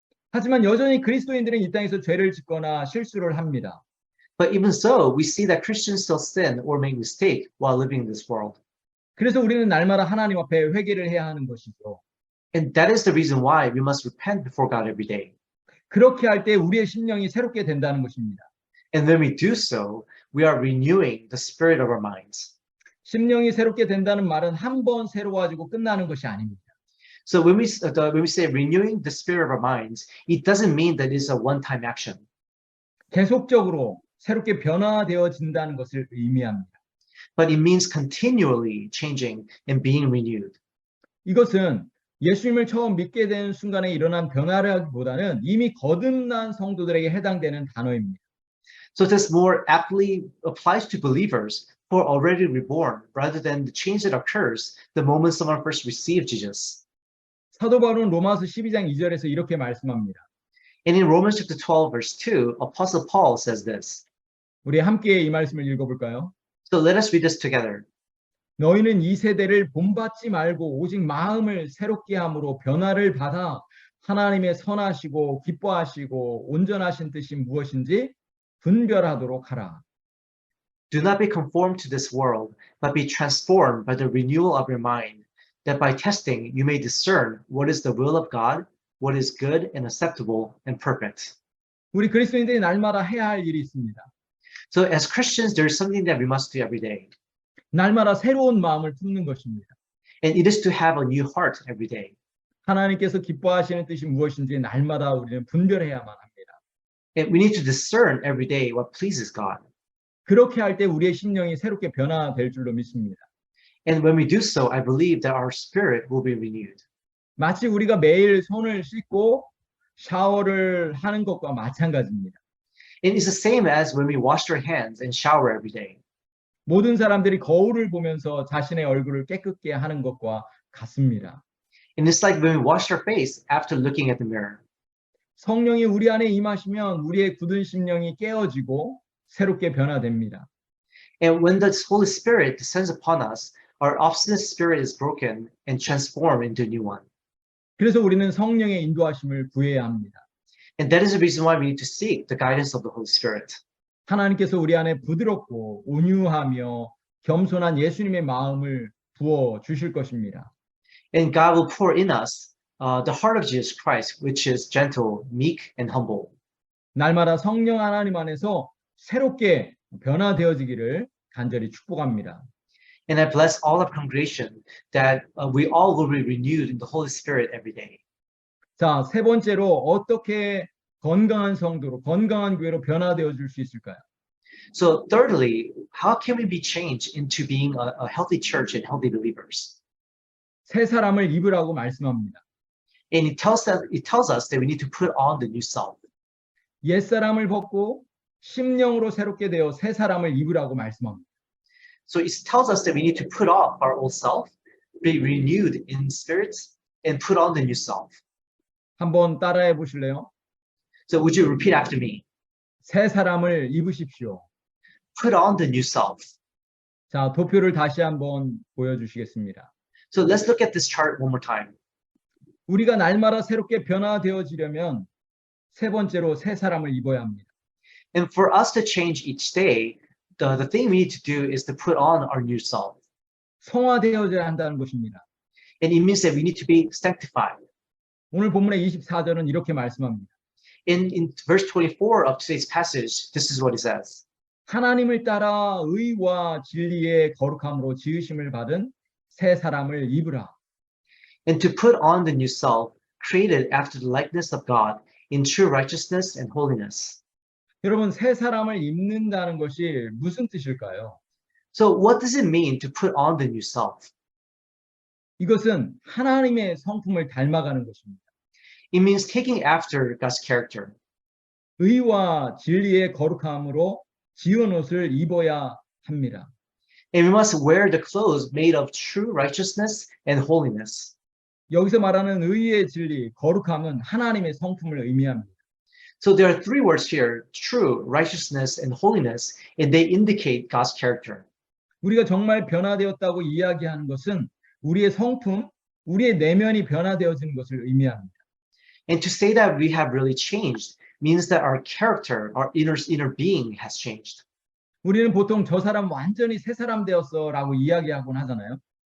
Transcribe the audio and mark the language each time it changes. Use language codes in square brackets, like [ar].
[ko] 하지만 여전히 그리스도인들은 이 땅에서 죄를 짓거나 실수를 합니다. [en] But even so, we see that Christians still sin or make mistake while living in this world. [ko] 그래서 우리는 날마다 하나님 앞에 회개를 해야 하는 것이죠. [en] And that is the reason why we must repent before God every day. [ko] 그렇게 할 때 우리의 심령이 새롭게 된다는 것입니다. [en] And when we do so, we are renewing the spirit of our minds. [ko] 심령이 새롭게 된다는 말은 한 번 새로워지고 끝나는 것이 아닙니다. [en] So when we say renewing the spirit of our minds, it doesn't mean that it's a one-time action. [ko] 계속적으로 새롭게 변화되어진다는 것을 의미합니다. [en] But it means continually changing and being renewed. [ko] 이것은 예수님을 처음 믿게 되는 순간에 일어난 변화라기보다는 이미 거듭난 성도들에게 해당되는 단어입니다. [en] So this more aptly applies to believers who are already reborn rather than the change that occurs the moment someone first received Jesus. [ko] 사도 바울은 로마서 12장 2절에서 이렇게 말씀합니다. [en] And in Romans chapter 12, verse 2, Apostle Paul says this. [ko] 우리 함께 이 말씀을 읽어볼까요? [en] So let us read this together. [ko] 너희는 이 세대를 본받지 말고 오직 마음을 새롭게 함으로 변화를 받아 하나님의 선하시고 기뻐하시고 온전하신 뜻이 무엇인지 분별하도록 하라. [en] Do not be conformed to this world, but be transformed by the renewal of your mind, that by testing you may discern what is the will of God, what is good and acceptable and perfect. [ko] 우리 그리스도인들이 날마다 해야 할 일이 있습니다. [en] So as Christians, there is something that we must do every day. [ko] 날마다 새로운 마음을 품는 것입니다. [en] And it is to have a new heart every day. [ko] 하나님께서 기뻐하시는 뜻이 무엇인지 날마다 우리는 분별해야만 합니다. [en] And we need to discern every day what pleases God. [ko] 그렇게 할 때 우리의 심령이 새롭게 변화될 줄로 믿습니다. [en] And when we do so, I believe that our spirit will be renewed. [ko] 마치 우리가 매일 손을 씻고 샤워를 하는 것과 마찬가지입니다. [en] And it's the same as when we wash our hands and shower every day. [ko] 모든 사람들이 거울을 보면서 자신의 얼굴을 깨끗게 하는 것과 같습니다. [en] And it's like when we wash our face after looking at the mirror. [ko] 성령이 우리 안에 임하시면 우리의 굳은 심령이 깨어지고 새롭게 변화됩니다. [en] And when the Holy Spirit descends upon us, our obstinate spirit is broken and transformed into a new one. [ko] 그래서 우리는 성령의 인도하심을 구해야 합니다. [en] And that is the reason why we need to seek the guidance of the Holy Spirit. [ko] 하나님께서 우리 안에 부드럽고 온유하며 겸손한 예수님의 마음을 부어 주실 것입니다. [en] And God will pour in us the heart of Jesus Christ, which is gentle, meek, and humble. [ko] 날마다 성령 하나님 안에서 새롭게 변화되어지기를 간절히 축복합니다. [en] And I bless all our congregation that we all will be renewed in the Holy Spirit every day. [ko] 자, 세 번째로 어떻게 건강한 성도로, 건강한 교회로 변화되어 줄 수 있을까요? [en] So thirdly, how can we be changed into being a healthy church and healthy believers? [ko] 새 사람을 입으라고 말씀합니다. [en] And it tells us that we need to put on the new self. [ko] 옛 사람을 벗고 심령으로 새롭게 되어 새 사람을 입으라고 말씀합니다. [en] So it tells us that we need to put off our old self, be renewed in spirit, and put on the new self. [ko] 한번 따라해 보실래요? [en] So would you repeat after me? [ko] 새 사람을 입으십시오. [en] Put on the new self. [ko] 자, 도표를 다시 한번 보여주시겠습니다. [en] So let's look at this chart one more time. [ko] 우리가 날마다 새롭게 변화되어지려면 세 번째로 새 사람을 입어야 합니다. [en] And for us to change each day, the thing we need to do is to put on our new self. [ko] 성화되어져야 한다는 것입니다. [en] And it means that we need to be sanctified. [ko] 오늘 본문의 24절은 이렇게 말씀합니다. [en] In verse 24 of today's passage, this is what it says. [ko] 하나님을 따라 의와 진리의 거룩함으로 지으심을 받은 새 사람을 입으라. [en] And to put on the new self, created after the likeness of God, in true righteousness and holiness. [ko] 여러분, 새 사람을 입는다는 것이 무슨 뜻일까요? [en] So what does it mean to put on the new self? [ko] 이것은 하나님의 성품을 닮아가는 것입니다. [en] It means taking after God's character. [ko] 의와 진리의 거룩함으로 지은 옷을 입어야 합니다. [en] And we must wear the clothes made of true righteousness and holiness. [ko] 여기서 말하는 의의 진리, 거룩함은 하나님의 성품을 의미합니다. [en] So there are three words here, true, righteousness, and holiness, and they indicate God's character. [ko] 우리가 정말 변화되었다고 이야기하는 것은 우리의 성품, 우리의 내면이 변화되어지는 것을 의미합니다. [en] And to say that we have really changed means that our character, our inner being has changed. [ko] 우리는 보통 저 사람 완전히 새 사람 되었어라고 이야기하곤 하잖아요.